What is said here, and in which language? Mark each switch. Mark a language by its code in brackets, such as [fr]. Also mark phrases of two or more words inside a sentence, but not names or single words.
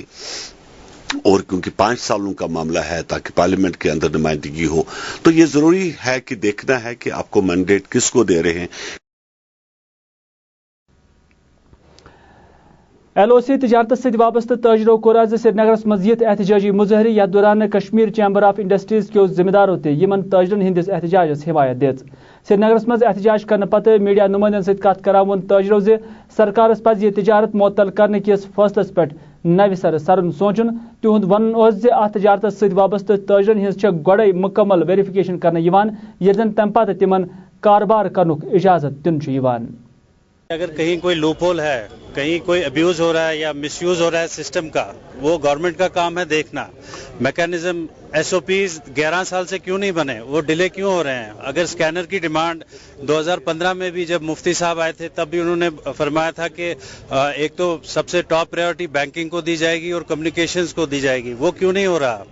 [ur] اور کیونکہ 5 سالوں کا معاملہ ہے تاکہ پارلیمنٹ کے اندر نمائندگی ہو، تو یہ ضروری ہے کہ دیکھنا ہے کہ آپ کو مینڈیٹ کس کو دے رہے ہیں. [ks] LOC تجارت ست وابستہ تاجرو کور آز سری نگرس مزید احتجاجی مظاہرے یتھ دوران کشمیر چیمبر آف انڈسٹریز کیو ذمہ دارو تہ یمن تاجرن ہندس احتجاجس حمایت دِژ. سری نگرس مز احتجاج کرنے پتہ میڈیا نمائندن ست کت کران وون تاجرو زِ سرکارس پزِ یہ تجارت معطل کرنے کس فیصلس پہ نو سر سرن سوچن تہد ون ات تجارت ست وابستہ تاجرن ہز گوڑے مکمل ویریفکیشن کرنے یل زن تم پتہ تمن کاروبار کرنک اجازت دن [ur] اگر کہیں کوئی لوپ ہول ہے، کہیں کوئی ابیوز ہو رہا ہے یا مس یوز ہو رہا ہے سسٹم کا، وہ گورنمنٹ کا کام ہے دیکھنا. میکینزم ایس او پیز 11 سال سے کیوں نہیں بنے، وہ ڈیلے کیوں ہو رہے ہیں؟ اگر اسکینر کی ڈیمانڈ 2015 میں بھی جب مفتی صاحب آئے تھے تب بھی انہوں نے فرمایا تھا کہ ایک تو سب سے [en] top priority [ur] بینکنگ کو دی جائے گی اور کمیونیکیشنز کو دی جائے گی، وہ کیوں نہیں ہو رہا؟